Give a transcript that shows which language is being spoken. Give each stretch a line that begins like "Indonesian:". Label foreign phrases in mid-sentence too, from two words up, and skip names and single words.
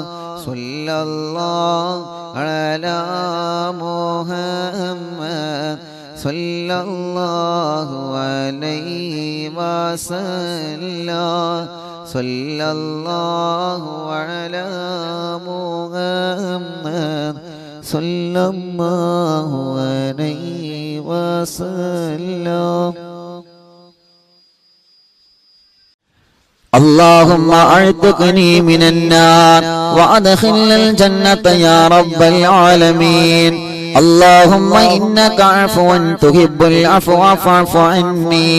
Arabic: صلى الله على محمد صلى الله عليه وسلم. صلى الله على محمد صلى الله عليه وسلم. اللهم اعتقني من النار وادخلنا الجنة يا رب العالمين. اللهم إنك عفو تحب العفو فاعف عني.